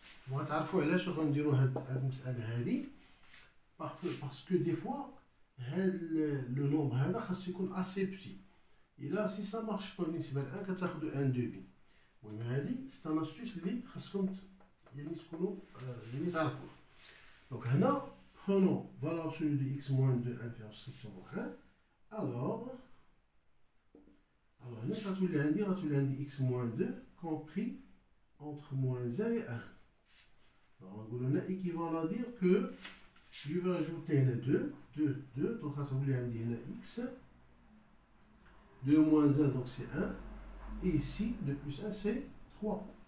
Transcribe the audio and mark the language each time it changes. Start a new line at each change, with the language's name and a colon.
Arabic: وغتعرفوا علاش غنديروا هاد المسألة هادي,
French: parce que des fois le nombre
Arabic: هذا خاصو يكون
French: assez petit. Et là si ça marche pas
Arabic: بالنسبة ل 1 كتاخدوا
French: 1 demi.
Arabic: المهم هادي
French: c'est un astuce
Arabic: اللي خاصكم يعني تكونوا يعني تعرفوه.
French: Donc هنا prenons valeur absolue de x moins 2 inférieur strictement à 1. Alors هنا غتولي عندي x moins 2 compris entre moins 1 et 1. Alors on a équivalent à dire que je vais ajouter 2, donc
Arabic: غتولي عندي هنا
French: x, 2 moins 1 donc c'est 1, et ici 2 plus 1 c'est 3.